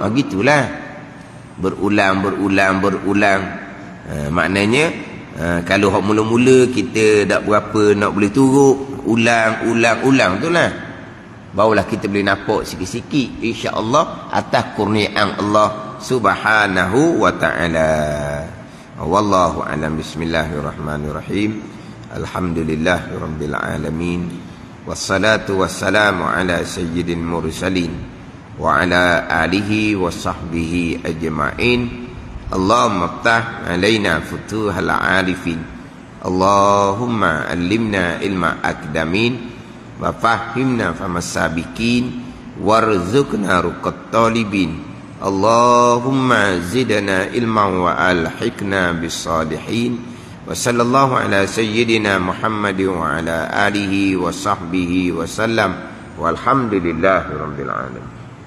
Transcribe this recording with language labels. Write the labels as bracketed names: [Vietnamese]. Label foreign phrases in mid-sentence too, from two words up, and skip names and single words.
[Malay] Gitulah. Berulang. Maknanya kalau hak mula-mula kita tak berapa nak boleh turut, ulang tu lah, barulah kita boleh nampak sikit-sikit [Arabic] إن شاء الله [Malay] atas kurniaan [Arabic] الله سبحانه وتعالى. والله أعلم. بسم الله الرحمن الرحيم. الحمد لله رب العالمين. والصلاة والسلام على سيد المرسلين وعلى آله وصحبه أجمعين. اللهم افتح علينا فتوح العارفين. اللهم علمنا علم الأقدمين وفهمنا فهم السابقين وارزقنا رقة الطالبين. اللهم زدنا علما وألحقنا بالصالحين. وصلى الله على سيدنا محمد وعلى آله وصحبه وسلم. والحمد لله رب العالمين.